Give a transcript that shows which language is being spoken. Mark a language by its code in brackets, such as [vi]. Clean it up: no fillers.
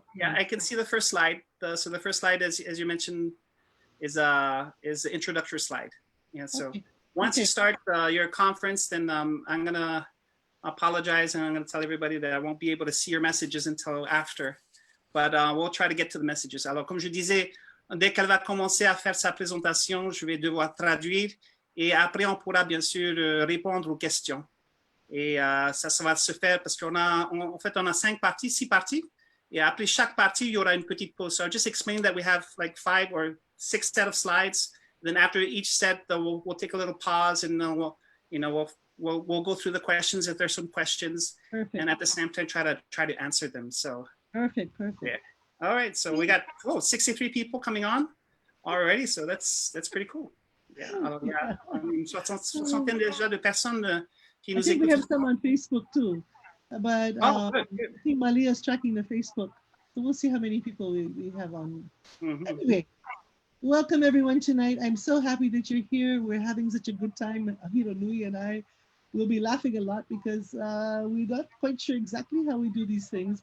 [en] Yeah, I can see the first slide. So the first slide, as you mentioned, is the introductory slide. Yeah. So once you start your conference, then I'm gonna apologize and I'm gonna tell everybody that I won't be able to see your messages until after. But we'll try to get to the messages. [fr] Alors, comme je disais, dès qu'elle va commencer à faire sa présentation, je vais devoir traduire et après on pourra bien sûr répondre aux questions. Et ça va se faire parce qu'on a 6 parties. Et après chaque partie, il y aura une petite pause. [en] So I'll just explain that we have like 5 or 6 set of slides. Then after each set, we'll take a little pause and then we'll go through the questions if there's some questions. Perfect. And at the same time, try to answer them. So perfect. Yeah. All right. So we got 63 people coming on already. So that's pretty cool. Yeah. [fr] Alors, il y a une soixantaine déjà de personnes. [en] I think we have some on Facebook too, but good. I think Malia's tracking the Facebook, so we'll see how many people we have on. Anyway, welcome everyone tonight. I'm so happy that you're here. We're having such a good time. Hironui and I will be laughing a lot because we're not quite sure exactly how we do these things.